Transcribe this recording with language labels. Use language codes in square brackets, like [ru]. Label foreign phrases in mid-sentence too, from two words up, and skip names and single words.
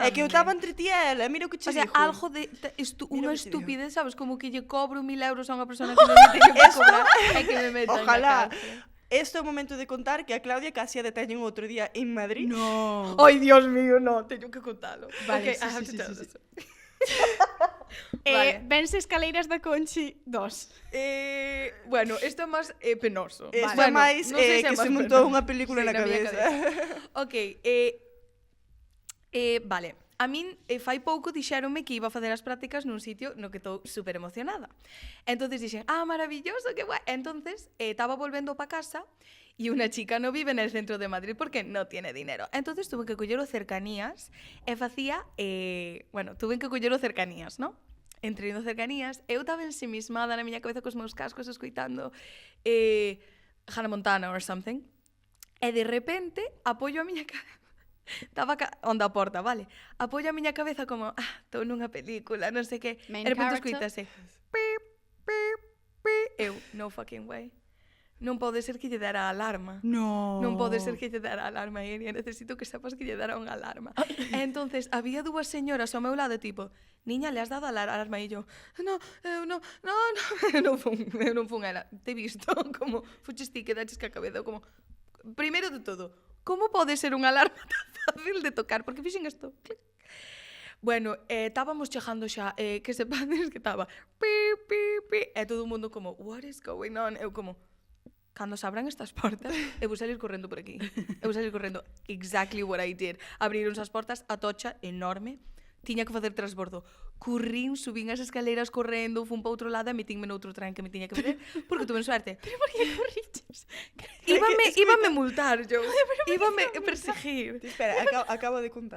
[gl] É que eu estaba entre ti e ela, mira o que che O sea, dixo. algo de Mira unha o que te estupidez, sabes? Como que lle cobro 1000 euros a unha persona que non lle teño que cobrar e que me metan Ojalá. na cárcel. Este é o momento de contar que a Claudia casi a deteñen outro día en Madrid. No. Ai, Dios mío, no, teño que contalo. Vale, Okay, sí, [en] I have [gl] sí, [en] to tell [gl] sí, [en] this. [gl] Vale. Vense escaleiras da Conchi 2. Bueno, isto é máis penoso. Isto é máis non sei se é que se máis montou penoso. unha película Sí, na miña cabeza. Ok, vale. A min fai pouco dixéronme que iba a facer as prácticas nun sitio no que estou super emocionada. Entonces dixen, maravilloso, que guai. Entonces estaba volvendo pa casa [es] y una chica no vive en el centro de Madrid porque no tiene dinero. [gl] Entonces tuve que coller o cercanías e facía, tuve que coller o cercanías, ¿no? Entrei no cercanías, eu estaba ensimismada na miña cabeza cos meus cascos escoitando Hannah Montana [en] or something. [gl] E de repente apoio a miña cabeza. Estaba onda a porta, vale? Apoio a miña cabeza como, estou nunha película, non sei que. [en] Main [gl] E de repente [en] character. [gl] escoitase. Pip, pip, pip. Eu, [en] no fucking way. [gl] Non pode ser que lle dera a alarma. No. Non pode ser que lle dera a alarma, Iria. Necesito que sepas que lle dera unha alarma. E entonces había dúas señoras ao meu lado, tipo, [es] niña, le has dado a alarma? [gl] E yo, no, eu non fun ela. [es] Te he visto [gl] como fuches ti que daches que a cabeza, como, primeiro de todo, como pode ser unha alarma tan fácil de tocar? Porque fixen isto, clic. Bueno, estábamos chegando xa, que sepades que estaba pi, pi, pi, e todo o mundo como, [en] what is going on? [gl] Eu como, cando se abran estas portas, eu vou salir correndo por aquí. Eu vou salir correndo. [en] Exactly what I did. [gl] Abrironse as portas, a tocha enorme, tiña que facer transbordo. Currín, subín as escaleiras correndo, fun para outro lado e metínme noutro tren que me tiña que meter, porque tuve suerte. Pero por que corriches? Íbame multar, yo. Íbame perseguir. Espera, acabo de contar.